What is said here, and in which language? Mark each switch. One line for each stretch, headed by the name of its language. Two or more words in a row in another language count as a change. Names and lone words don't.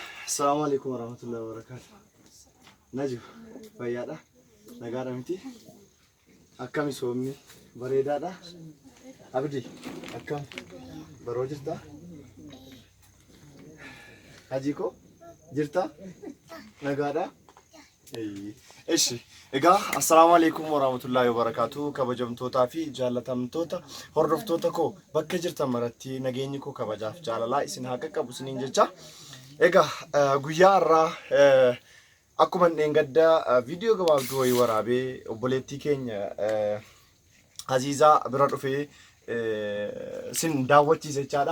Arabic: السلام عليكم ورحمة الله وبركاته.
Oromo: Najib, fayyaadha. Nagaadha miti. Akkami soomni bareedaadha. Abdi, akkam baroo jirta? Hajiko jirta? Nagaadha. Eshi, egaa
Arabic: السلام عليكم ورحمة الله وبركاته.
Oromo: Kabajamtoota fi jaalatamtoota hordoftoota koo bakka jirtan maratti nageenyi koo kabajaaf jaalalaa isin haa qaqqabu isiniin jecha. Egaa guyyaa irraa akkuma dheengaddaa viidiyoo gabaabduu wayii waraabee obboleettii keenya Aziizaa bira dhufee sin daawwachiise jechaadha.